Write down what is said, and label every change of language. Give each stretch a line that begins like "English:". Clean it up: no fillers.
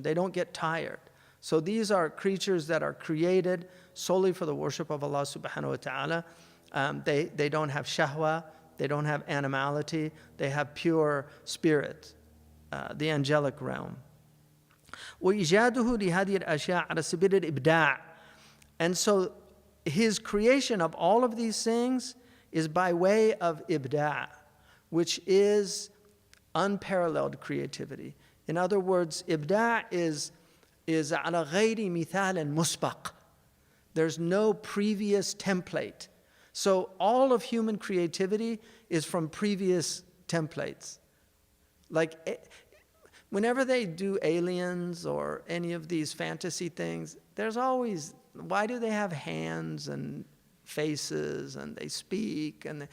English: They don't get tired. So these are creatures that are created solely for the worship of Allah subhanahu wa ta'ala. They don't have shahwa, they don't have animality, they have pure spirit, the angelic realm.
Arabic: وإيجاده لهذه الأشياء على سبيل الإبداع.
English: And so his creation of all of these things is by way of ibda', which is unparalleled creativity. In other words, ibda' is
Arabic: is على غير مثال مسبق.
English: There's no previous template. So all of human creativity is from previous templates. Like whenever they do aliens or any of these fantasy things, there's always, why do they have hands and faces and they speak?